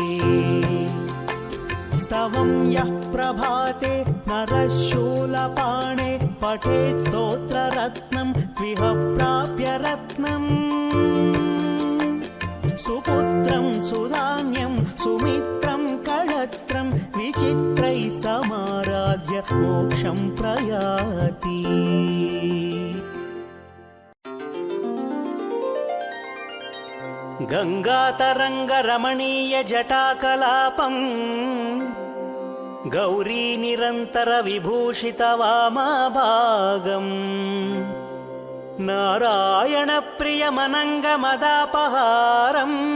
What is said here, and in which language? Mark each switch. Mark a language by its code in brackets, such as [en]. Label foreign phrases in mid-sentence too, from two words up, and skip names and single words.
[sa] स्तवं यः प्रभाते नरः शूलपाणे पठेत् स्तोत्ररत्नं त्विह प्राप्य रत्नम् सुपुत्रं सुधान्यं सुमित्रं कळत्रं विचित्रैः समाराध्य मोक्षं प्रयाति గంగాతరంగరమణీయ జటాకలాపం గౌరీ నిరంతర విభూషిత వామభాగం నారాయణ ప్రియమనంగమదాపహారం